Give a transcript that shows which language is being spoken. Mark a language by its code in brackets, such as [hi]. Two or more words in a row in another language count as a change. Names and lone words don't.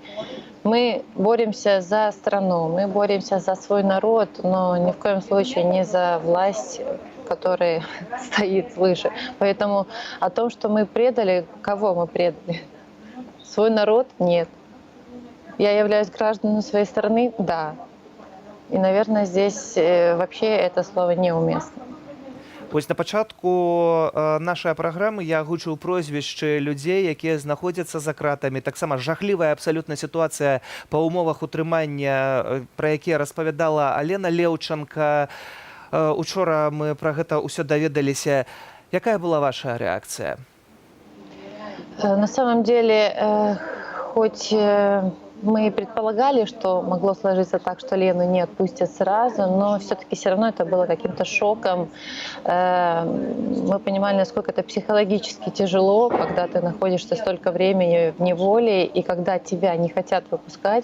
[ru] Мы боремся за страну, мы боремся за свой народ, но ни в коем случае не за власть, которая стоит свыше. Поэтому о том, что мы предали, кого мы предали? Свой народ? Нет. Я являюсь гражданином своей страны? Да. И, наверное, здесь вообще это слово неуместно. [be] Ось на пачатку нашай праграмы я агучыў прозвішчы людзей, якія знаходзяцца за кратамі. Таксама жахлівая абсалютна сітуацыя па ўмовах утрымання, пра якія распавядала Алена Леўчанка. Учора мы пра гэта ўсё даведаліся. Якая была ваша рэакцыя? [ru] На самом деле, хоть мы предполагали, что могло сложиться так, что Лену не отпустят сразу, но все-таки все равно это было каким-то шоком. Мы понимали, насколько это психологически тяжело, когда ты находишься столько времени в неволе, и когда тебя не хотят выпускать.